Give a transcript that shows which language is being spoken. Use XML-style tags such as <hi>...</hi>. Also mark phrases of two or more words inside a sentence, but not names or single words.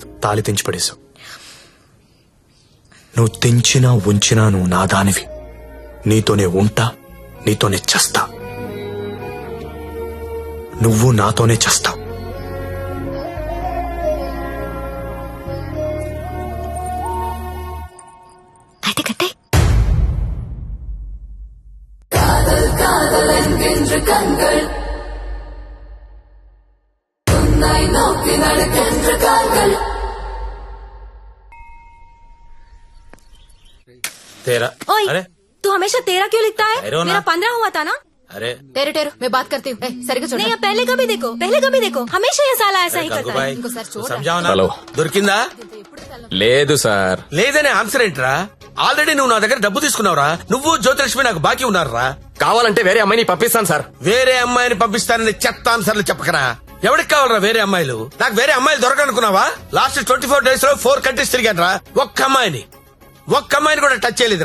<te>తాళి తెంచి పడేశావు. నువ్వు తెంచినా ఉంచినా నువ్వు నా దానివి. నీతోనే ఉంటా, నీతోనే చస్తా. నువ్వు నాతోనే చస్తావు. అయితే కట్టే.</te> <hi>तेरा ओए, अरे तू हमेशा तेरा क्यों लिखता है? अरे वो ना- मेरा 15 हुआ था ना? अरे टेरू टेरू मैं बात करती हूँ. सरिगा छोड़. नहीं, अब पहले कभी देखो हमेशा ये साला ऐसा ही करता है. भाई</hi> <te>ఇంకోసారి చూడు.</te> <hi>समझाओ ना.</hi> <te>హలో. దొరికిందా? లేదు సార్. లేదనే ఆన్సర్ ఏంట్రా? ఆల్రెడీ నువ్వు నా దగ్గర డబ్బు తీసుకున్నావురా. నువ్వు జ్యోతిలక్ష్మి నాకు బాకీ ఉన్నారా? కావాలంటే వేరే అమ్మాయిని పంపిస్తాను సార్. వేరే అమ్మాయిని పంపిస్తానని చెత్త ఆన్సర్లు చెప్పకరా. ఎవరికి కావాలరా వేరే అమ్మాయిలు? నాకు వేరే అమ్మాయిలు దొరకనుకున్నావా? లాస్ట్ 24 days లో 4 కంట్రీస్ తిరిగాను రా. ఒక్క అమ్మాయిని కూడా టచ్ చేయలేదురా.</te>